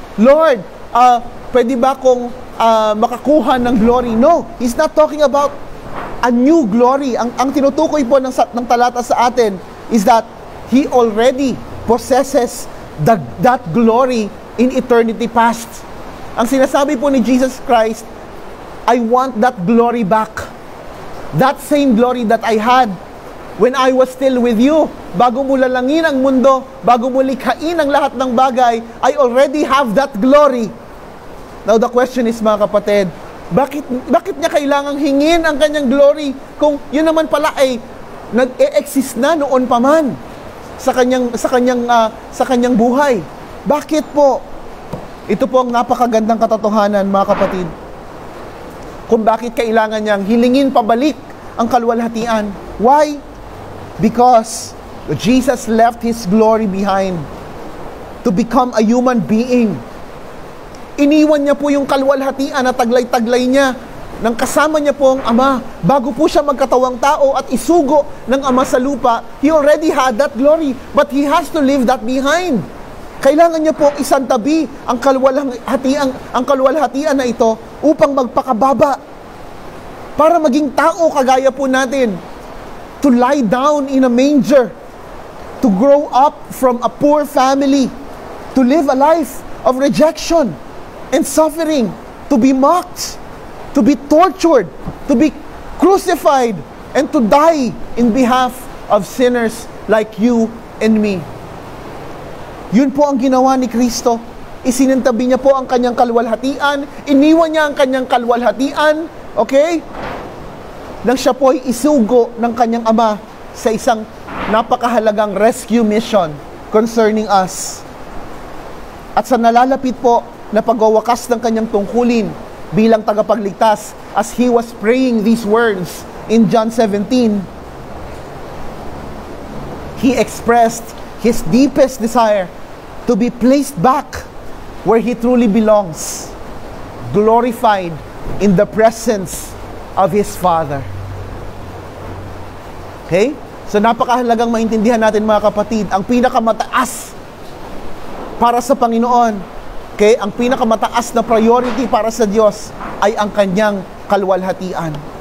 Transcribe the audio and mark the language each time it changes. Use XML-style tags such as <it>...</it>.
<tl>Lord, pwede ba akong makakuha ng glory?</tl> <en>No, He's not talking about a new glory.</en> <tl>Ang tinutukoy po ng talata sa atin</tl> <en>is that He already possesses that glory in eternity past.</en> <tl>Ang sinasabi po ni</tl> <en>Jesus Christ, I want that glory back. That same glory that I had when I was still with you.</en> <tl>Bago mo lalangin ang mundo, bago mo likhain ang lahat ng bagay,</tl> <en>I already have that glory. Now the question is,</en> <tl>mga kapatid, Bakit niya kailangang hingin ang kanyang glory kung yun naman pala ay nag-e-exist na noon pa man sa kanyang buhay? Bakit po? Ito po ang napakagandang katotohanan, mga kapatid, kung bakit kailangan niyang hilingin pabalik ang kaluwalhatian.</tl> <en>Why? Because Jesus left His glory behind to become a human being.</en> <tl>Iniwan niya po yung kaluwalhatian na taglay-taglay niya nang kasama niya po ang Ama. Bago po siya magkatawang tao at isugo ng Ama sa lupa,</tl> <en>He already had that glory, but He has to leave that behind.</en> <tl>Kailangan niya po isantabi ang kaluwalhatian na ito upang magpakababa para maging tao kagaya po natin,</tl> <en>to lie down in a manger, to grow up from a poor family, to live a life of rejection and suffering, to be mocked, to be tortured, to be crucified, and to die in behalf of sinners like you and me.</en> <tl>Yun po ang ginawa ni Kristo. Isinantabi niya po ang kanyang kaluwalhatian, iniwan niya ang kanyang kaluwalhatian, okay? Nang siya po ay isugo ng kanyang Ama sa isang napakahalagang rescue mission concerning us. At sa nalalapit po na pagwawakas ng kanyang tungkulin bilang tagapagligtas,</tl> <en>as He was praying these words in John 17, He expressed His deepest desire to be placed back where He truly belongs, glorified in the presence of His Father. Okay?</en> <tl>So napakahalagang maintindihan natin, mga kapatid, ang pinakamataas para sa Panginoon, okay, ang pinakamataas na priority para sa Diyos ay ang kanyang kaluwalhatian.</tl>